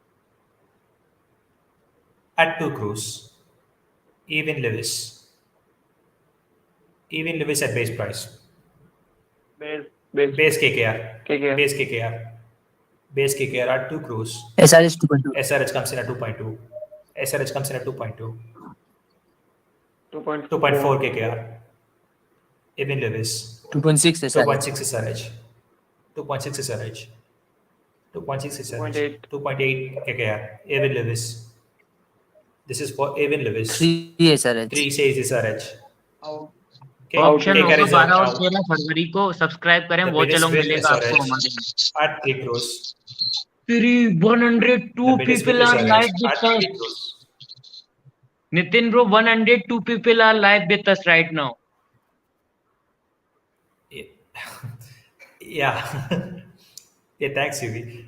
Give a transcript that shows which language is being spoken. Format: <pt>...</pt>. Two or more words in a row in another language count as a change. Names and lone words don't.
<en>At 2 crores. Evan Lewis. Evan Lewis at base price. Base KKR. Base KKR. Base KKR at 2 crores. SRH 2.2. SRH comes in at 2.2. SRH comes in at 2.2. 2.4 2.4 KKR. Evan Lewis. 2.6 SRH. 2.6 SRH. 2.6 SRH. 2.6 SRH. 2.8 KKR. Evan Lewis. This is for Evan Lewis. 3 SRH. 3 says SRH. Okay. ऑप्शन KKR</en> <hi>होगा</hi> <en>is</en> <hi>12 और</hi> <en>out.</en> <hi>13 फरवरी को सब्सक्राइब करें</hi> <en>The</en> <hi>वो</hi> <en>bid is</en> <hi>चलो</hi> <en>with</en> <hi>मिलेगा आपको</hi> <en>SRH</en> <hi>हमारे में</hi> <en>at 3 crores. 102 The bid is with people are SRH live with at 3 us. crores. Nitin bro, 102 people are live with us right now. Yeah. Yeah, thanks, UV.</en>